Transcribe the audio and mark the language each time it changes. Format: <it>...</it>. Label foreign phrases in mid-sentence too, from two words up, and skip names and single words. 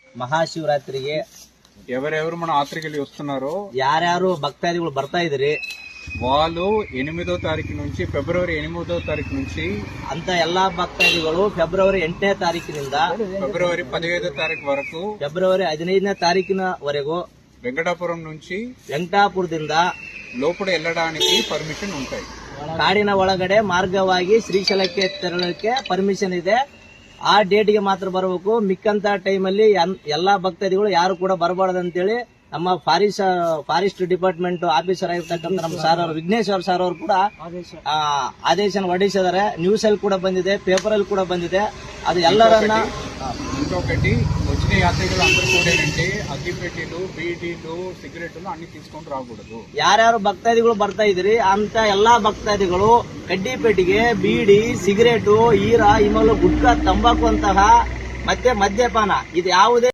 <te>మహాశివరాత్రికి ఎవరెవరు మన యాత్రికులు వస్తున్నారో</te> <kn>ಯಾರ್ಯಾರು ಭಕ್ತಾದಿಗಳು ಬರ್ತಾ ಇದ್ರಿ</kn> <te>వాళ్ళు 8వ తారీఖు నుంచి ఫిబ్రవరి 8వ తారీఖు నుంచి</te> <kn>ಅಂತ ಎಲ್ಲಾ ಭಕ್ತಾದಿಗಳು ಫೆಬ್ರವರಿ 8ನೇ ತಾರೀಕಿನಿಂದ</kn> <te>ఫిబ్రవరి 15వ తారీఖు వరకు</te> <kn>ಫೆಬ್ರವರಿ 15ನೇ ತಾರೀಕಿನವರೆಗೂ</kn> <te>వెంకటాపురం నుంచి</te> <kn>ವೆಂಕಟಾಪುರದಿಂದ</kn> <te>లోపల వెళ్ళడానికి పర్మిషన్ ఉంటాయి.</te> <kn>ಕಾಡಿನ ಒಳಗಡೆ ಮಾರ್ಗವಾಗಿ ಶ್ರೀಶೈಲಕ್ಕೆ ತೆರಳಕ್ಕೆ ಪರ್ಮಿಷನ್ ಇದೆ. ಆ ಡೇಟ್ಗೆ ಮಾತ್ರ ಬರಬೇಕು. ಮಿಕ್ಕಂತ ಟೈಮಲ್ಲಿ ಎಲ್ಲಾ ಭಕ್ತಾದಿಗಳು ಯಾರು ಕೂಡ ಬರಬಾರದು ಅಂತೇಳಿ ನಮ್ಮ ಫಾರೆಸ್ಟ್ ಡಿಪಾರ್ಟ್ಮೆಂಟ್ ಆಫೀಸರ್ ಆಗಿರ್ತಕ್ಕಂಥ ನಮ್ಮ ಸಾರ್ ಅವರು ವಿಘ್ನೇಶ್ವರ್ ಸಾರ್ ಅವರು ಕೂಡ ಆದೇಶ ಹೊರಡಿಸಿದ್ದಾರೆ. ನ್ಯೂಸ್ ಅಲ್ಲಿ ಕೂಡ ಬಂದಿದೆ, ಪೇಪರ್ ಅಲ್ಲಿ ಕೂಡ ಬಂದಿದೆ. ಅದು ಎಲ್ಲರನ್ನ</kn> <te>ఇంకొకటి వచ్చిన యాత్రికులు అందరూ కూడా ఏంటంటే అగ్గిపెట్టెలు, బీడీలు, సిగరెట్లు అన్ని తీసుకొని రాకూడదు.</te> <kn>ಯಾರ್ಯಾರು ಭಕ್ತಾದಿಗಳು ಬರ್ತಾ ಇದ್ರಿ ಅಂತ ಎಲ್ಲಾ ಭಕ್ತಾದಿಗಳು ಕಡ್ಡಿ ಪೆಟ್ಟಿಗೆ, ಬೀಡಿ, ಸಿಗರೇಟು, ಈರ, ಇಮಲು, ಗುಟ್ಕಾ, ತಂಬಾಕು ಅಂತಹ ಮತ್ತೆ ಮದ್ಯಪಾನ ಇದು ಯಾವುದೇ</kn>